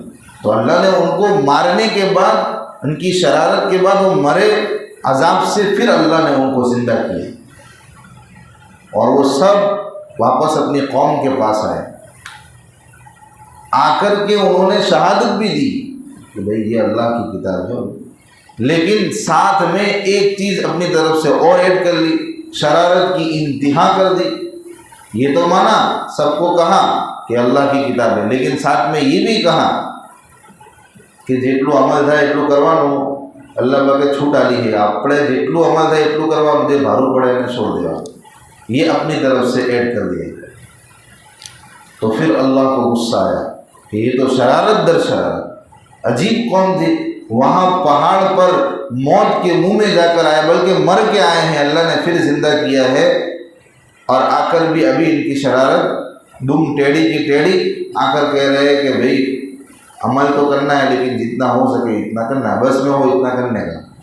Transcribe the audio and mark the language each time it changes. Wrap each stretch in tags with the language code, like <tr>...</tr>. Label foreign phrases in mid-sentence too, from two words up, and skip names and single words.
<ur>تو اللہ نے ان کو مارنے کے بعد، ان کی شرارت کے بعد وہ مرے عذاب سے، پھر اللہ نے ان کو زندہ کیا، اور وہ سب واپس اپنی قوم کے پاس آئے، آ کر کے انہوں نے شہادت بھی دی کہ بھئی یہ اللہ کی کتاب ہے، لیکن ساتھ میں ایک چیز اپنی طرف سے اور ایڈ کر لی، شرارت کی انتہا کر دی۔ یہ تو مانا، سب کو کہا کہ</ur> <gu>اللہ کی کتاب ہے، لیکن ساتھ میں یہ بھی کہا کہ જેટલું અમલ થાય એટલું કરવાનું, અલ્લાહ પાકે છૂટ આલી છે, આપણે જેટલું અમલ થાય એટલું કરવાનું, જે ભારું પડે એને છોડ દેવાનું،</gu> <ur>یہ اپنی طرف سے ایڈ کر دیا۔ تو پھر اللہ کو غصہ آیا کہ یہ تو شرارت در شرارت، عجیب قوم تھی، وہاں پہاڑ پر موت کے منہ میں جا کر آئے، بلکہ مر کے آئے ہیں، اللہ نے پھر زندہ کیا ہے، اور آ کر بھی ابھی ان کی شرارت دم ٹیڑھی کی ٹیڑھی آ کر کہہ رہے ہیں کہ بھئی عمل تو کرنا ہے لیکن جتنا ہو سکے اتنا کرنا ہے، بس میں ہو اتنا کرنے کا۔</ur>